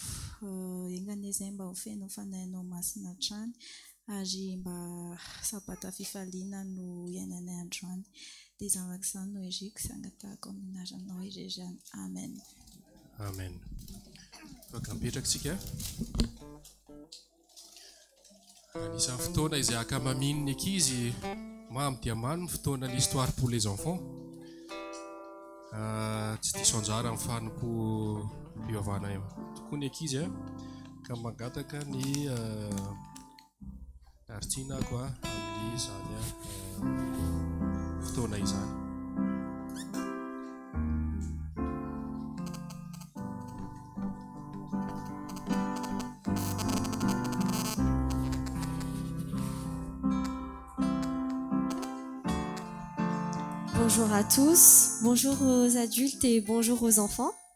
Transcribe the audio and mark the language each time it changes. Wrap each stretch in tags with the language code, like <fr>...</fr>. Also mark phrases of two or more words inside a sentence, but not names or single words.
<mg>Ingane izay mba ho feno fanahinao masina hatrany ary mba sabata fifaliana no iainanay androany. Dia zavak'izany no eriko sy angatahako amin'ny anaranao irerany. Amen. Amen. Afaka mipetraka isika. Anisan'ny fotoana izay ankamamin'ny ankizy mamy dia mamy ny fotoana</mg> <fr>l'histoire pour les enfants.</fr> <mg>Tsy diso anjara amin'ny fanompo fivavahana tokoa ny ankizy ka mangataka ny artsinako amin'izany fotoana izany.</mg> <fr>Bonjour à tous, bonjour aux adultes et bonjour aux enfants.</fr>